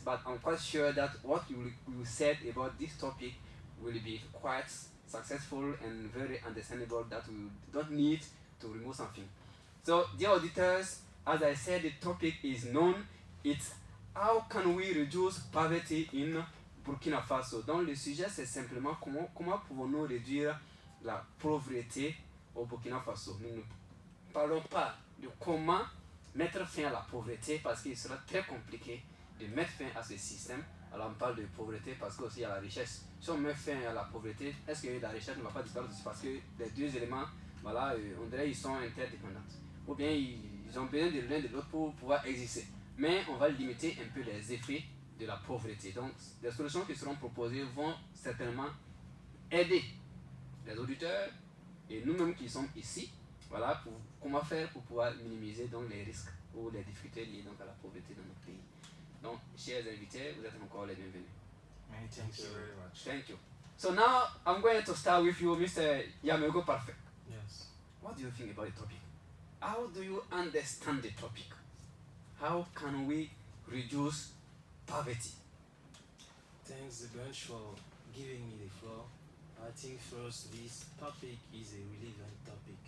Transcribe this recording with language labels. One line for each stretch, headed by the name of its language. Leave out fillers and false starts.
English: But I'm quite sure that what you said about this topic will be quite successful and very understandable, that we don't need to remove something. So, dear auditors, as I said, the topic is known. It's how can we reduce poverty in Burkina Faso.
French: Donc le sujet c'est simplement comment pouvons-nous réduire la pauvreté au Burkina Faso. Nous ne parlons pas de comment mettre fin à la pauvreté parce qu'il sera très compliqué de mettre fin à ce système. Alors on parle de pauvreté parce qu'il y a la richesse. Si on met fin à la pauvreté, est-ce que la richesse ne va pas disparaître aussi? Parce que les deux éléments, voilà, on dirait qu'ils sont interdépendants. Ou bien ils ont besoin de l'un de l'autre pour pouvoir exister. Mais on va limiter un peu les effets de la pauvreté. Donc les solutions qui seront proposées vont certainement aider les auditeurs et nous-mêmes qui sommes ici, voilà, pour comment faire pour pouvoir minimiser donc les risques ou les difficultés liées donc à la pauvreté dans notre pays. Donc, chers invités, vous êtes encore les bienvenus.
English: Many thank you very much. Thank you. So now I'm going to start with you, Mr. Yamego Perfect. Yes. What do you think about the topic? How do you understand the topic? How can we reduce poverty? Thanks a bunch for giving me the floor. I think first this topic is a relevant topic.